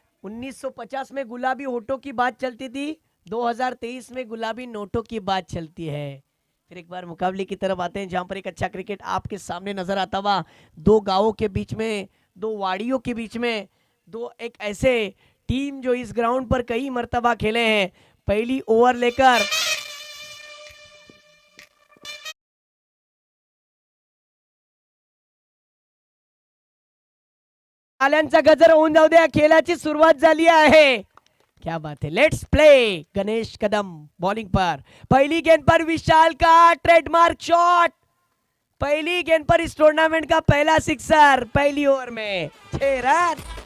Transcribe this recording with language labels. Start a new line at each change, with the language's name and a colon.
Hindi: 1950 में गुलाबी होठों की बात चलती थी, 2023 में गुलाबी नोटों की बात चलती है. फिर एक बार मुकाबले की तरफ आते हैं जहां पर एक अच्छा क्रिकेट आपके सामने नजर आता हुआ. 2 गांवों के बीच में, 2 वाड़ियों के बीच में, 2 एक ऐसे टीम जो इस ग्राउंड पर कई मर्तबा खेले हैं. पहली ओवर लेकर
Marathi: ताल्यांचा गजर होऊन जाऊ द्या. खेळाची सुरुवात झाली आहे.
Hindi: क्या बात है,
English: Let's play.
Hindi: Ganesh Kadam bowling पर. पहली गेंद पर विशाल का ट्रेडमार्क शॉट. पहली गेंद पर इस टूर्नामेंट का पहला सिक्सर पहली ओवर में 6 रन.